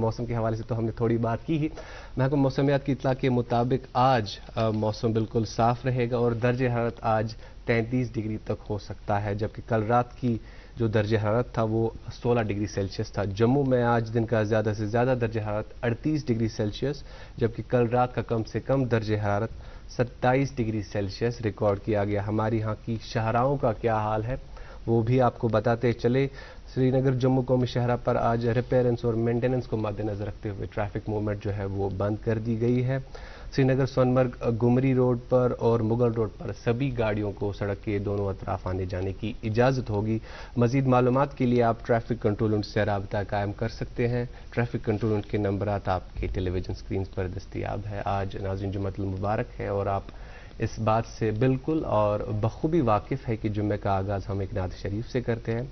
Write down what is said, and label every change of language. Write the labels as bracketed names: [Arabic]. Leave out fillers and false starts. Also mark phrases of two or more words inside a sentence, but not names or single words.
[Urdu] موسم کے حوالے سے تو ہم نے تھوڑی بات کی ہی. محکمہ موسمیات کی اطلاع کے مطابق آج موسم بالکل صاف رہے گا اور درجہ حرارت آج 33 ڈگری تک ہو سکتا ہے, جبکہ کل رات کی جو درجہ حرارت تھا وہ 16 [English] degree Celsius [Urdu] تھا. جموں میں آج دن کا زیادہ سے زیادہ درجہ حرارت 38 [English] degree Celsius, [Urdu] جبکہ کل رات کا کم سے کم درجہ حرارت 27 [English] degree Celsius [Urdu] ریکارڈ کیا گیا. ہماری یہاں کی شاہراہوں کا کیا حال ہے وہ بھی آپ کو بتاتے چلے. سری نگر جموں قومی شاہراہ پر آج ریپیرنس اور مینٹیننس کو مد نظر رکھتے ہوئے [English] traffic movement [Urdu] جو ہے وہ بند کر دی گئی ہے. سری نگر سونمرگ گمری روڈ پر اور مغل روڈ پر سبھی گاڑیوں کو سڑک کے دونوں اطراف آنے جانے کی اجازت ہوگی. مزید معلومات کے لیے آپ [English] traffic control unit [Urdu] سے رابطہ قائم کر سکتے ہیں. [English] traffic control unit [Urdu] کے نمبرات آپ کے [English] television screens [Urdu] پر دستیاب ہے. آج ناظرین جمعۃ المبارک ہے اور آپ اس بات سے بالکل اور بخوبی واقف ہے کہ جمعہ کا آغاز ہم ایک نعت شریف سے کرتے ہیں.